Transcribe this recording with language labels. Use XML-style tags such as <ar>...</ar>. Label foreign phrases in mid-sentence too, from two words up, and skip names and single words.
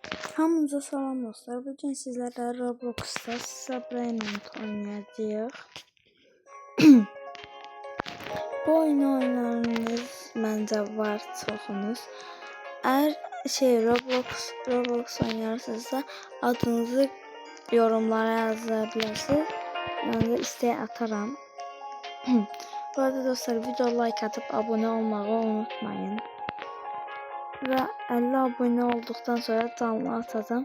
<az>Hamınıza salam dostlar.</az> <tr>Bugün sizlerle</tr> <az>Roblox'ta Subreynant oynayacağıq. Bu oyunu oynarınız məncə var çoxunuz.</az> <tr>Eğer Roblox oynarsınızsa adınızı yorumlara yazabilirsiniz. Ben de isteğe atarım. Bu arada dostlar video like atıp abone olmayı unutmayın. Ve 50 abone olduktan sonra canlı atacağım.</tr>